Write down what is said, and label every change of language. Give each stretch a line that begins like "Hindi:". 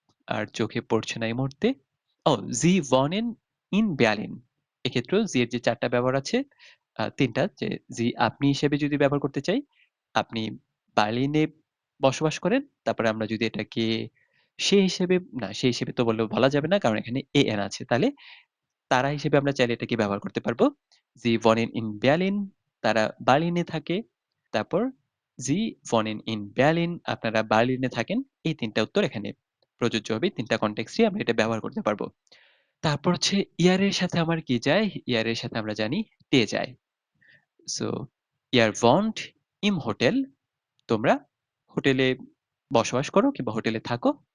Bangla: আর চোখে পড়ছে না এই মুহূর্তে।
German: sie wohnen in Berlin
Bangla: এক্ষেত্রেও sie এর যে ৪ টা ব্যবহার আছে ৩ টা যে sie আপনি হিসেবে যদি ব্যবহার করতে চাই, আপনি বার্লিনে বসবাস করেন। তারপরে আমরা যদি এটাকে সে হিসেবে না সে হিসেবে তো বলা যাবে না কারণ এখানে an আছে। তাহলে তারা হিসেবে আমরা চাইলে এটাকে ব্যবহার করতে পারবো।
German: Sie wohnen in Berlin
Bangla: তারা বার্লিনে থাকে।
German: তারপর Sie wohnen in Berlin
Bangla: আপনারা বার্লিনে থাকেন। এই ৩ টা উত্তর এখানে প্রযোজ্য হবে। ৩ টা কনটেক্সট এ আমরা এটা ব্যবহার করতে পারবো। তারপর হচ্ছে ইয়ার এর সাথে আমার কি যায়? ইয়ার এর সাথে আমরা জানি তে যায়। So
German: ihr wohnt im Hotel
Bangla: তোমরা হোটেলে বসবাস করো কিংবা হোটেলে থাকো।